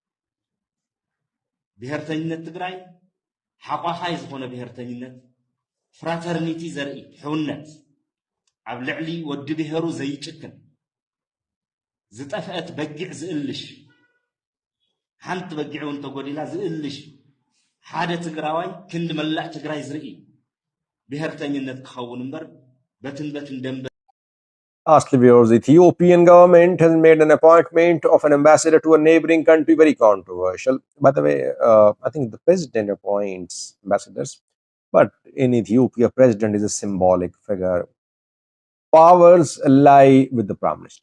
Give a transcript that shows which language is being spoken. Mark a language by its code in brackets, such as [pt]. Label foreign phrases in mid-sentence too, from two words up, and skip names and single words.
[ti] ብሔርተኝነት ትግራይ ሓቋፋይ ዝኾነ ብሔርተኝነት ፍራተርኒቲ ዘርኢ ሕውነት ኣብ ልዕሊ ወዲ ብሔሩ ዘይጭክን ዝጠፍአት በጊዕ ዝእልሽ ሓንቲ በጊዕ እውን ተጎዲላ ዝእልሽ ሓደ ትግራዋይ ክንዲ መላእ ትግራይ ዝርኢ ብሔርተኝነት ክኸውን እምበር በትን ደንበ [en] Lastly, viewers, the Ethiopian government has made an appointment of an ambassador to a neighboring country very controversial. By the way, I think the president appoints ambassadors, but in Ethiopia, president is a symbolic figure. Powers lie with the prime minister.